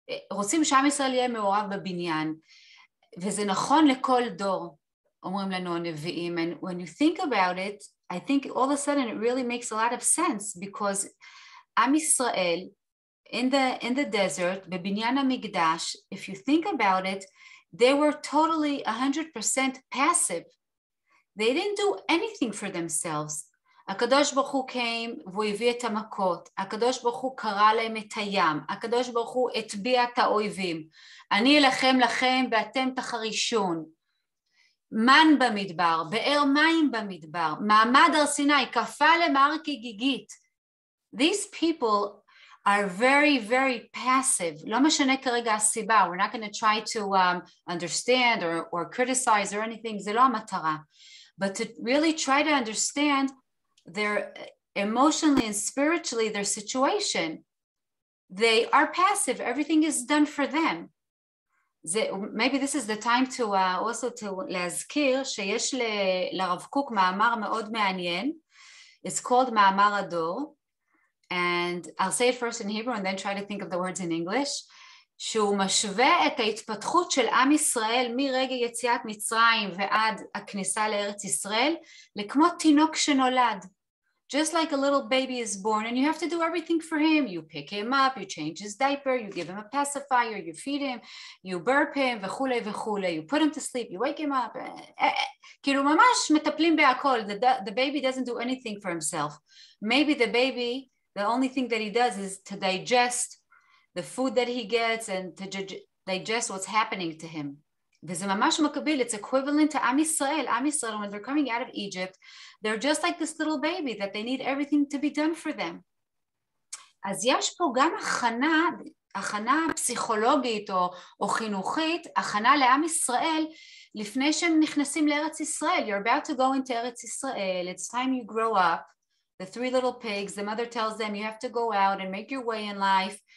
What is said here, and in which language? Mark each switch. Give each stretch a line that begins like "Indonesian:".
Hebrew: רוצים שעם ישראל יהיה מעורב בבניין, וזה נכון לכל דור, אומרים לנו הנביאים.
English: And when you think about it, I think all of a sudden it really makes a lot of sense, because עם ישראל in the desert,
Hebrew: בבניין המקדש,
English: if you think about it, they were totally 100% passive. They didn't do anything for themselves.
Hebrew: הקדוש ברוך הוא
English: came
Hebrew: והוא הביא את המכות, הקדוש ברוך הוא קרא להם את הים, הקדוש ברוך הוא הטביע את האויבים, אני אלחם לכם ואתם תחרישון, מן במדבר, באר מים במדבר, מעמד הר סיני, קפא למהר כגיגית.
English: These people are very, very passive.
Hebrew: לא משנה כרגע הסיבה.
English: We're not going to try to understand or criticize or anything.
Hebrew: זה לא המטרה.
English: But to really try to understand their emotionally and spiritually, their situation. They are passive. Everything is done for them. Maybe this is the time to also to
Hebrew: להזכיר שיש לרב קוק מאמר מאוד מעניין.
English: It's called מאמר הדור. And I'll say it first in Hebrew and then try to think of the words in English.
Hebrew: שהוא משווה את ההתפתחות של עם ישראל מרגע יציאת מצרים ועד הכניסה לארץ ישראל לכמו תינוק שנולד.
English: Just like a little baby is born and you have to do everything for him. You pick him up, you change his diaper, you give him a pacifier, you feed him, you burp him
Hebrew: וכולי וכולי.
English: You put him to sleep, you wake him up.
Hebrew: כאילו ממש מטפלים בהכל.
English: The baby doesn't do anything for himself. Maybe the baby, the only thing that he does is to digest the food that he gets and to digest what's happening to him.
Hebrew: וזה ממש מקביל,
English: it's equivalent to
Hebrew: עם ישראל.
English: עם ישראל, when they're coming out of Egypt, they're just like this little baby that they need everything to be done for them.
Hebrew: אז יש פה גם הכנה פסיכולוגית או חינוכית, הכנה לעם ישראל, לפני שהם נכנסים לארץ ישראל.
English: You're about to go into ארץ ישראל, it's time you grow up. The three little pigs, the mother tells them, you have to go out and make your way in life.